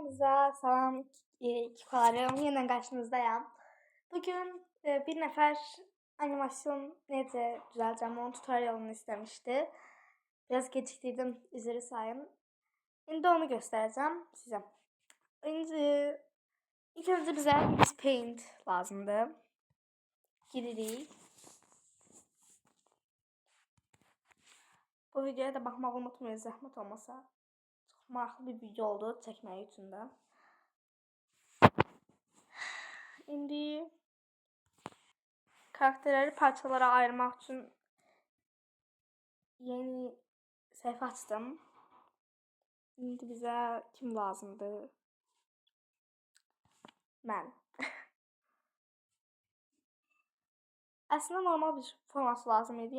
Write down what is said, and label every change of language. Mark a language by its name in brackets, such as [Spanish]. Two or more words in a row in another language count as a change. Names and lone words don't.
[Azerbaijani] Hamınıza salam, kikolarım. [Turkish] Yeniden karşınızdayım. [Azerbaijani] Bugün bir nefer animasyon necə düzəltəcəm onun tutorialını istemişti. Biraz gecikdirdim, üzrü sayın. İndi onu [Turkish] göstereceğim size. [Azerbaijani] İlk önce bize Paint lazımdı. Giririk. Bu videoya da baxmağı unutmayın, zəhmət olmasa. Çox maraqlı bir video oldu çəkmək üçün də. [Turkish] İndi karakterleri parçalara ayırmak için yeni sayfa açtım. Şimdi bize kim lazımdı? Ben. [Azerbaijani] Aslında normal bir forması lazım idi.